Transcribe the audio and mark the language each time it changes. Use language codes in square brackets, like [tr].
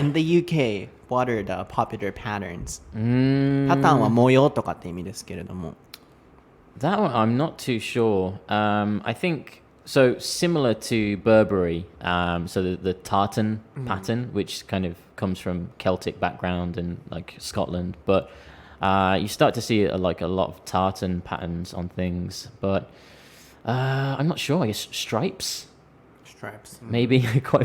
[en] In the UK, what are the popular patterns? [ja] パターンは模様とかって意味ですけれども。 [en] That one, I'm not too sure. I think so. Similar to Burberry, so the tartan pattern, which kind of comes from Celtic background and like Scotland, but you start to see like a lot of tartan patterns on things. But I'm not sure. I guess stripes, maybe quite